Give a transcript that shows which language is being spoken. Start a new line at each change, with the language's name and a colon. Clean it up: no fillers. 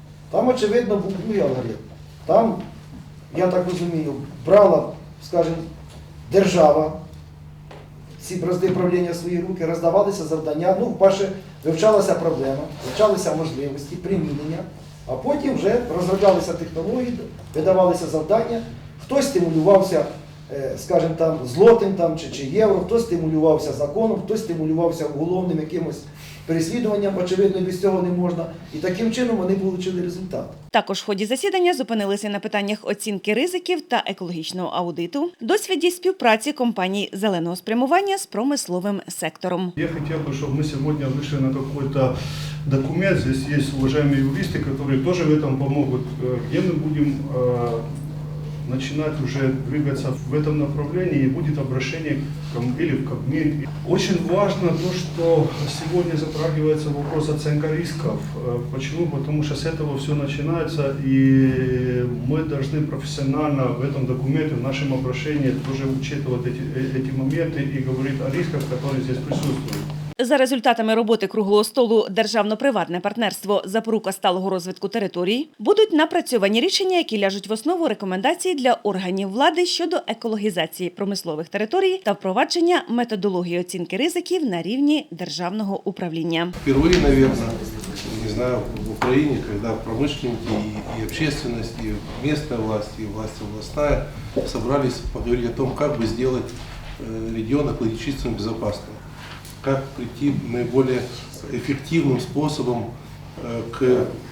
Ukrainian: Там, очевидно, був другий алгоритм. Там, я так розумію, брала, скажімо, держава ці бразди правління в свої руки, роздавалися завдання, перше, вивчалася проблема, вивчалися можливості, примінення, а потім вже розроблялися технології, видавалися завдання, хтось стимулювався, скажімо, там, злотим там, чи євро, хтось стимулювався законом, хтось стимулювався уголовним якимось переслідуванням, очевидно, без цього не можна. І таким чином вони отримали результат. Також в ході засідання зупинилися на питаннях оцінки ризиків та екологічного аудиту, досвіді співпраці компаній зеленого спрямування з промисловим сектором.
Russian: Я хотел бы, чтобы мы сегодня вышли на какой-то документ. Здесь есть уважаемые юристы, которые тоже в этом помогут, где мы будем начинать уже двигаться в этом направлении, и будет обращение к или в Кабмин. Очень важно то, что сегодня затрагивается вопрос оценка рисков. Почему? Потому что с этого все начинается, и мы должны профессионально в этом документе, в нашем обращении тоже учитывать эти моменты и говорить о рисках, которые здесь присутствуют.
Ukrainian: За результатами роботи круглого столу «Державно-приватне партнерство. Запорука сталого розвитку територій» будуть напрацьовані рішення, які ляжуть в основу рекомендацій для органів влади щодо екологізації промислових територій та впровадження методології оцінки ризиків на рівні державного управління.
Russian: Впервые, наверное, не знаю, в Украине, когда промышленники и общественность, и местная власть, и власть областная собрались поговорить о том, как бы сделать регион экологически безопасным, как прийти наиболее эффективным способом к